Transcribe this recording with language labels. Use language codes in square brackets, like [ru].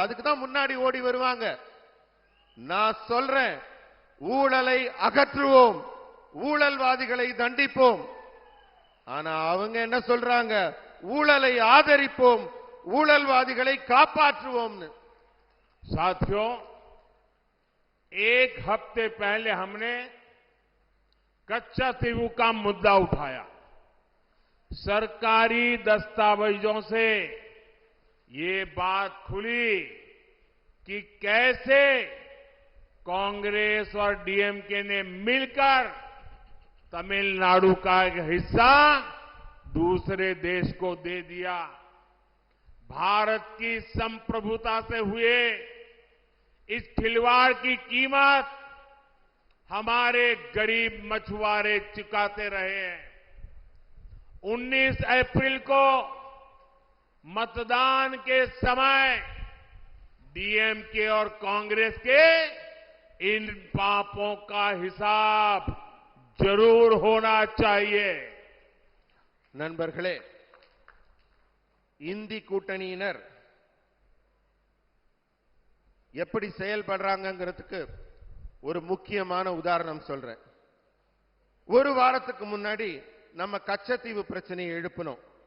[ta] அதுக்கு தான் முன்னாடி ஓடி வருவாங்க. நான் சொல்றேன், ஊழலை அகற்றுவோம், ஊழல்வாதிகளை தண்டிப்போம். ஆனா அவங்க என்ன சொல்றாங்க? ஊழலை ஆதரிப்போம், ஊழல்வாதிகளை காப்பாற்றுவோம்னு. [hi] साथियों, एक हफ्ते पहले हमने कच्चातीव का मुद्दा उठाया। सरकारी दस्तावेजों से ये बात खुली कि कैसे कांग्रेस और डीएमके ने मिलकर तमिलनाडु का एक हिस्सा दूसरे देश को दे दिया। भारत की संप्रभुता से हुए इस खिलवाड़ की कीमत हमारे गरीब मछुआरे चुकाते रहे हैं। 19 अप्रैल को मतदान के समय डीएमके और कांग्रेस के इन पापों का हिसाब जरूर होना चाहिए। [ta] நண்பர்களே, இந்தி கூட்டணியினர் எப்படி செயல்படுறாங்கிறதுக்கு ஒரு முக்கியமான உதாரணம் சொல்றேன். ஒரு வாரத்துக்கு முன்னாடி நம்ம கச்சத்தீவு பிரச்சனையை எழுப்பினோம்.